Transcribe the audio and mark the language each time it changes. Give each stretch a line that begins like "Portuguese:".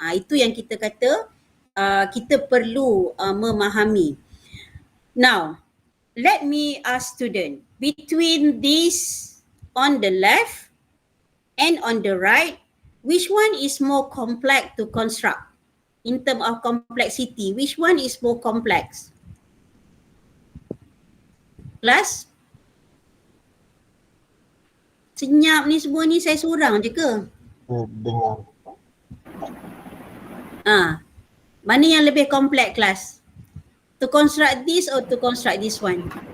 Malay: Itu yang kita kata kita perlu memahami.
English: Now, let me ask student, between this on the left and on the right, which one is more complex to construct? In term of complexity, which one is more complex?
Malay: Kelas? Senyap ni semua ni saya seorang je ke? Dengar. Mana yang lebih kompleks kelas?
English: To construct this or to construct this one?